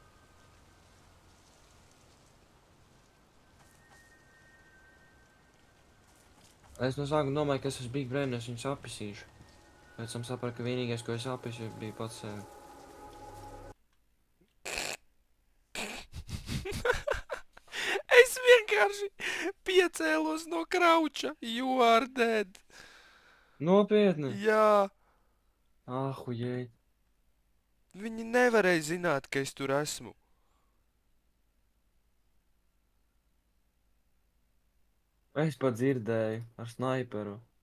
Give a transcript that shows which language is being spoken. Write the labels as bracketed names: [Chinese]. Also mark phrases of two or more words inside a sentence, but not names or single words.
[Latvian] Es no sākuma domāju, ka es esmu Big Brain, es viņus apisīšu. Pēc tam sapratu, ka vienīgais, ko es apisu, bija pats sevi. Es vienkārši piecēlos no krauča. [English] You are dead. [Latvian] Nopietni? Jā. Ahujēj. Viņi nevarēja zināt, ka es tur esmu. Es pat dzirdēju ar snaiperu.